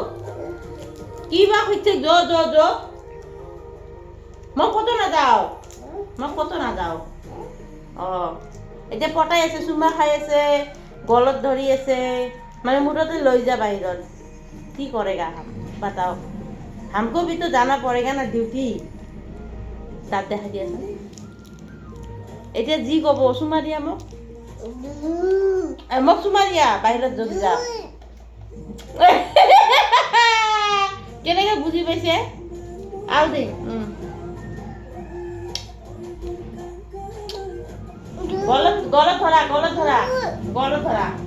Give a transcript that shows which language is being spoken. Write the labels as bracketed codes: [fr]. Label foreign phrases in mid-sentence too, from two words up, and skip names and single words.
[as] কি বা খুঁজছে? মই ক'তো নাযাওঁ, মই ক'তো নাযাওঁ। এতিয়া পটাই আছে, চুমা খাই আছে, গলত ধৰি আছে, মানে মুঠতে লৈ যা বাহিৰত। [hi] की करेगा हम बताओ, हमको भी तो जाना पड़ेगा ना ডিউটি। [as] দাঁত দেখা দি আছে। এতিয়া যি ক'ব চুমা দিয়া মোক, মোক চুমা দিয়া বাহিৰত যদি যা। কেনেকে বুজি পাইছে? আৰু দে। গলত ধৰা।